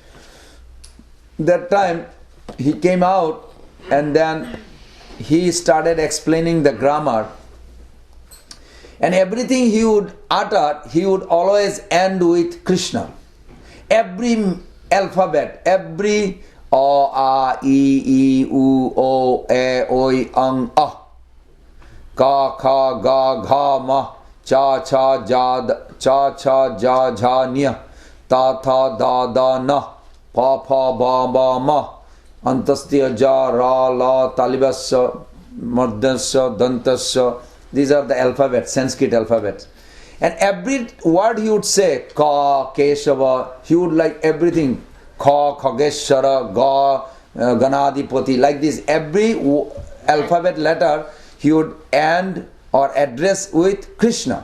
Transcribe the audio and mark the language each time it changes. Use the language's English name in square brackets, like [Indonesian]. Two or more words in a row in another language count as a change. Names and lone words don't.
[English] That time, he came out and then he started explaining the grammar. And everything he would utter, he would always end with Krishna. Every alphabet, every O, A, I, U, O, E, Oi, [Sanskrit] अं, अः. क, ख, ग, घ, म, च, च, ज, ज, ञ, त, थ, द, द, न, प, प, ब, ब, म, अन्तस्य, ज, र, ल, तालिबस्य, मर्दस्य, दन्तस्य. [English] These are the alphabets, Sanskrit alphabets. And every word he would say, ka, keshava, he would like everything, kha, khageshwara, ga, ganadipati, like this. Every alphabet letter he would end or address with Krishna.